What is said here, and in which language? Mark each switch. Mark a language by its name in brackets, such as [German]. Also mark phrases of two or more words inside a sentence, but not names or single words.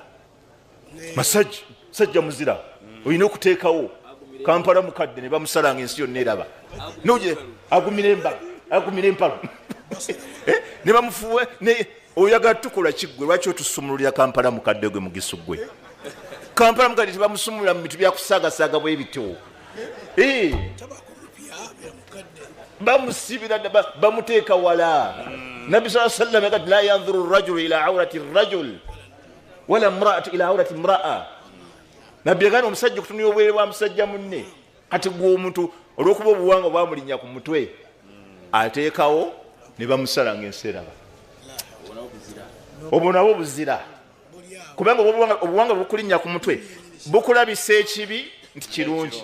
[Ganda] Masajja muzira olina okuteekawo Kampala mukadde ne bamusala ng'ensi yonna eraba noje agumira empalu ne bamufuwe oyagala tukola kiggwe, lwaki otusumululira Kampala mukadde gwe mugisu gwe? Kampala mukadde tebamusumulula mu bintu byakusaagasaaga bwe bityo, bamusibira bamuteeka wala. [Arabic] نبي صلى الله عليه وسلم قال لا ينظر رجل إلى عورة رجل ولا امرأة إلى عورة امرأة. [Ganda] Nabbi yagana omusajja okutunira obwere bwa musajja munne. Kati gwe omuntu olw'okuba obuwangwa bwamulinnya ku mutwe ateekawo ne bamusala ng'ensi eraba. Obwo nabwo buzira, kubanga obuwangwa bukulinnya ku mutwe bukulabisa ekibi nti kirungi.